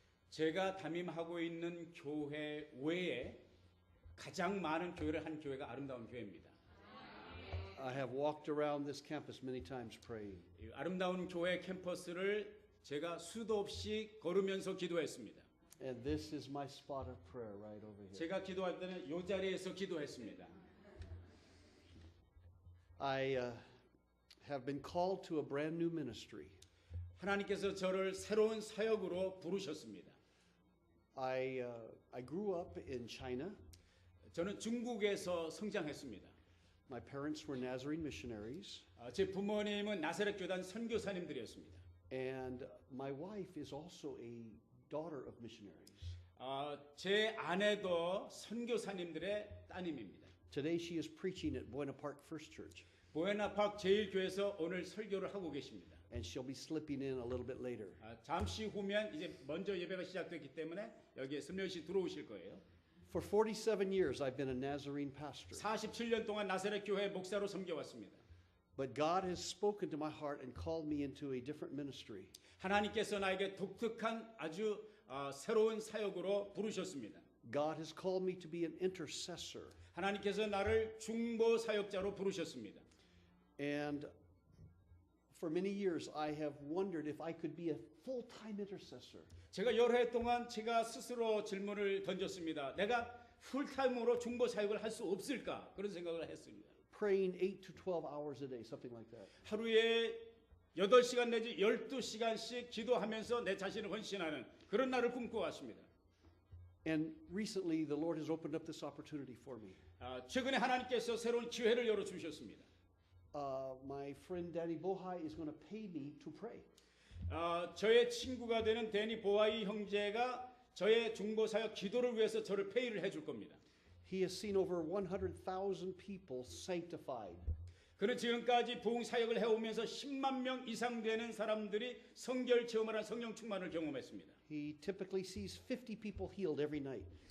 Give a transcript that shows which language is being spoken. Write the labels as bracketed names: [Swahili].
[Korean] 제가 담임하고 있는 교회 외에 가장 많은 교회를 한 교회가 아름다운 교회입니다. [English] I have walked around this campus many times praying. [Korean] 이 아름다운 교회 캠퍼스를 제가 수도 없이 걸으면서 기도했습니다. [English] And this is my spot of prayer right over here. [Korean] 제가 기도할 때는 이 자리에서 기도했습니다. [English] I have been called to a brand new ministry. [Korean] 하나님께서 저를 새로운 사역으로 부르셨습니다. [English] I grew up in China. [Korean] 저는 중국에서 성장했습니다. [English] My parents were Nazarene missionaries. [Korean] 제 부모님은 나사렛 교단 선교사님들이었습니다. [English] And my wife is also a daughter of missionaries. [Korean] 제 아내도 선교사님들의 따님입니다. [English] Today she is preaching at Buena Park First Church. [Korean] 보에나팍 제1교회에서 오늘 설교를 하고 계십니다. [English] And she'll be slipping in a little bit later. [Korean] 잠시 후면 이제 먼저 예배가 시작됐기 때문에 여기에 슬며시 들어오실 거예요. [English] For 47 years I've been a Nazarene pastor. [Korean] 47년 동안 나사렛 교회 목사로 섬겨왔습니다. [English] But God has spoken to my heart and called me into a different ministry. [Korean] 하나님께서 나에게 독특한 아주 새로운 사역으로 부르셨습니다. [English] God has called me to be an intercessor. [Korean] 하나님께서 나를 중보 사역자로 부르셨습니다. [English] And for many years I have wondered if I could be a full-time intercessor. [Korean] 제가 여러 해 동안 제가 스스로 질문을 던졌습니다. 내가 풀타임으로 중보 사역을 할 수 없을까? 그런 생각을 했습니다. [English] Praying 8 to 12 hours a day, something like that. [Korean] 하루에 8시간 내지 12시간씩 기도하면서 내 자신을 헌신하는 그런 날을 꿈꿔왔습니다. [English] And recently the Lord has opened up this opportunity for me. [Korean] 최근에 하나님께서 새로운 기회를 열어주셨습니다. [English] My friend Danny Bohai is going to pay me to pray. [Korean] 저의 친구가 되는 데니 보아이 형제가 저의 중보사역 기도를 위해서 저를 페이를 해줄 겁니다. [English] He has seen over 100,000 people sanctified. [Korean] 그는 지금까지 부흥 사역을 해오면서 10만 명 이상 되는 사람들이 성결 체험을 한 성령 충만을 경험했습니다. [English] He typically sees 50 people healed every night.